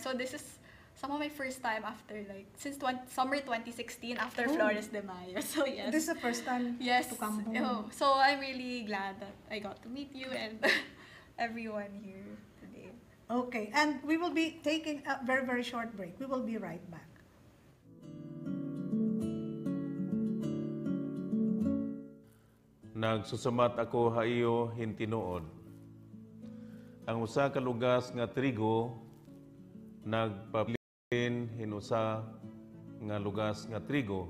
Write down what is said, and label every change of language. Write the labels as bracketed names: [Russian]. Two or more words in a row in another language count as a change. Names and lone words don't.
[English] So this is some of my first time after since summer 2016 after Flores de Mayo. So yes. This is the first time Yes. to come home. So I'm really glad that I got to meet you and everyone here today. Okay, and we will be taking a very, very short break. We will be right back. [Waray] Nagsusumat ako haiyo hintinuod. Ang usa ka lugas nga trigo nagpapilin hinusa nga lugas nga trigo.